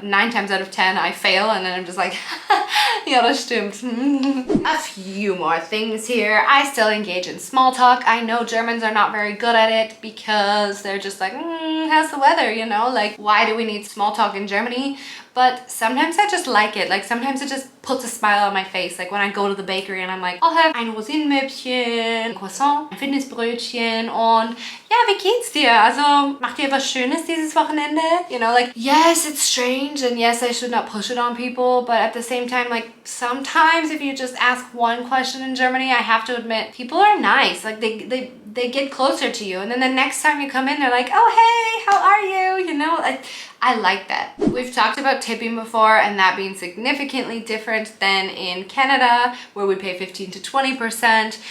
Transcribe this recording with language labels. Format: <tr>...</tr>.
<en>9 times out of 10 I fail, and then I'm just like ja, das stimmt. A few more things here. I still engage in small talk. I know Germans are not very good at it because they're just like, how's the weather, you know, like why do we need small talk in Germany? But sometimes I just like it. Like sometimes it just puts a smile on my face. Like when I go to the bakery and I'm like, I'll have ein Rosinenmöbchen, ein Croissant, ein Fitnessbrötchen und ja, wie geht's dir?</en> <de>Also, macht ihr was Schönes dieses Wochenende?</de> <en>You know, like, yes, it's strange and yes, I should not push it on people, but at the same time, like sometimes if you just ask one question in Germany, I have to admit, people are nice. Like they get closer to you, and then the next time you come in, they're like, oh, hey, how are you? You know, I like that. We've talked about tipping before, and that being significantly different than in Canada, where we pay 15 to 20%.</en>